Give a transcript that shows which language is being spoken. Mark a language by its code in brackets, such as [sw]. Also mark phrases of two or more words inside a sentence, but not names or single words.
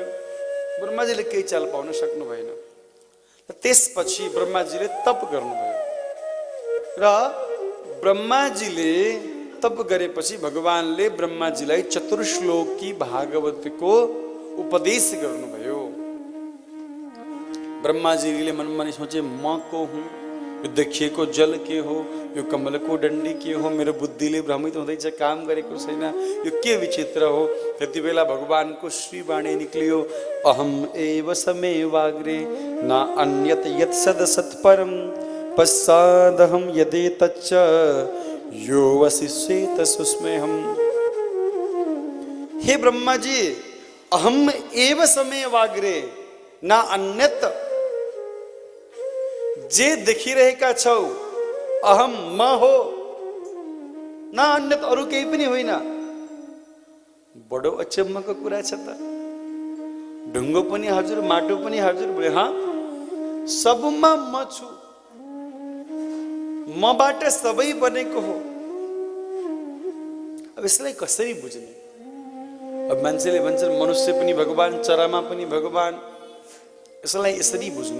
[ne] ब्रह्माजीले केही चाल पाउन सक्नु भएन। त्यसपछि ब्रह्माजीले तप गर्नुभयो र ब्रह्माजीले तप गरेपछि भगवानले ब्रह्माजीलाई चतुर्श्लोकी भागवतको उपदेश गर्नुभयो। ब्रह्माजीले मनमा सोचे, म को हुँ, यो देखिएको जल के हो, यो कमलको डन्डी के हो, मेरो बुद्धिले भ्रमित हुँदैछ, काम गरेको छैन, यो के विचित्र हो। त्यति बेला भगवानको श्रीवाणी निक्लियो, [sa] अहम एव समेवाग्रे न अन्यत यत् सदसत्परम पश्चादहम यदेतच्च यो वसिष्येत सुस्मेहम। हे ब्रह्मा जी, अहम एव समेवाग्रे न अन्यत, [ne] जे देखिरहेका छौ अहम म हो, [sa] न अन्यत [ne] अरु केही पनि होइन। बडो अचम्मको कुरा छ त। ढुङ्गो पनि हजुर, माटो पनि हजुर बोले, हाँ सबमा म छु, मबाट सबै बनेको हो। अब यसलाई कसरी बुझ्ने? अब मान्छेले भन्छन् मनुष्य पनि भगवान, चरामा पनि भगवान। यसलाई यसरी बुझ्नु।